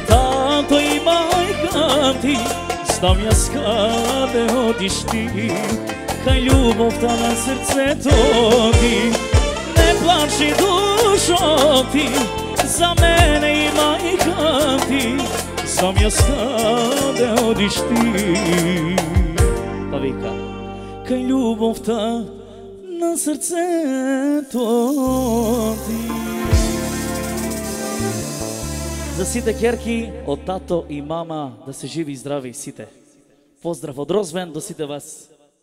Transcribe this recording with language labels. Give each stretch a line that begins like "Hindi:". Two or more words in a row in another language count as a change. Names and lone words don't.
Macedonian: тато и мајка ти, знам ја скаде одиш ти, кај љубов та на срце тоти. Не плачи душо ти, за мене и мајка ти, знам ја скаде одиш ти. Па вика, кај љубов та на срце тоти. За сите керки од тато и мама, да се живи и здрави сите. Поздрав од Розвен до сите вас.